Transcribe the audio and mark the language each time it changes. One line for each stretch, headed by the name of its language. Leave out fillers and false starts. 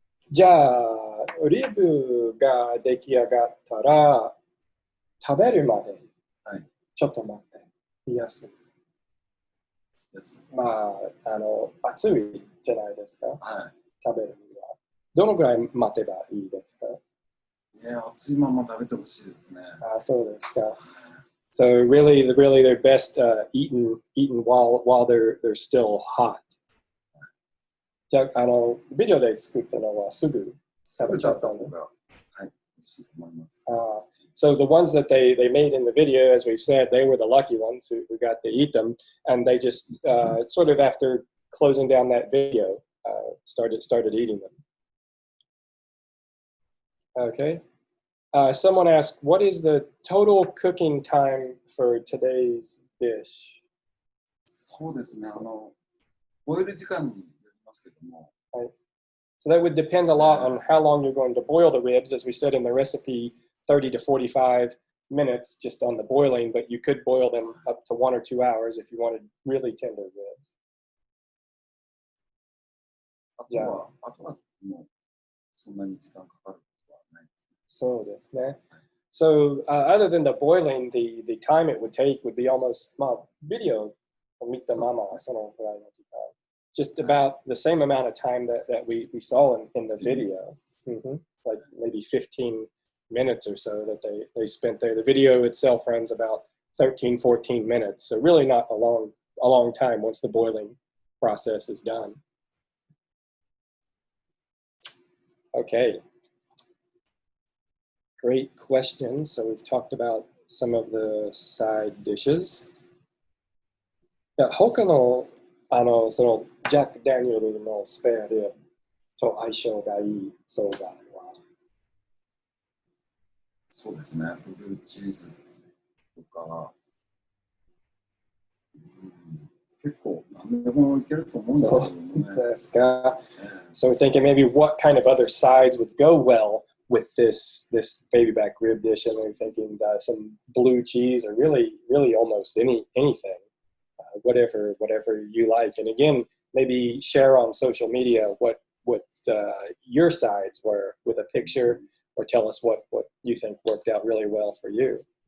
Japanese: じゃあ、リブが出来上がったら、食べるまで、ちょっと待って、冷やす。まあ、暑いじゃないですか、食べるには。どのぐらい待てばいいですか？いや、熱いまま食べてほしいですね。そうですか。
English: So really, they're best eaten while they're still hot.
Japanese: じゃあ、ビデオで作ったのはすぐ食べちゃったの？はい、美味しいと思います。
English: So the ones that they made in the video, as we've said, they were the lucky ones who got to eat them, and they just sort of after closing down that video, started eating them. Okay. Someone asked, what is the total cooking time for today's dish?
Japanese: そうですね。ボイル時間によりますけども。
English: Right. So that would depend a lot on how long you're going to boil the ribs. As we said in the recipe, 30 to 45 minutes just on the boiling, but you could boil them up to 1 or 2 hours if you wanted really tender ribs.
Japanese: あとはもうそんなに時間かかることはないですね。そうですね。
English: So other than the boiling, the time it would take would be almost,
Japanese: videoを見たままそのぐらいの時間。
English: Just about the same amount of time that we saw in the video. Like maybe 15 minutes or so that they spent there. The video itself runs about 13, 14 minutes. So really not a long time once the boiling process is done. Okay. Great questions. So we've talked about some of the side dishes.
Japanese: 他のそのジャック・ダニエルのスペアリブと相性がいい惣菜は？そうですね。ブルーチーズとか、結構何でもいけると思うんですけどもね。そうですか。
English: So we're thinking maybe what kind of other sides would go well with this baby back rib dish, and we're thinking some blue cheese or really almost anything. Whatever you like, and again, maybe share on social media what your sides were with a picture, or tell us what you think worked out really well for you.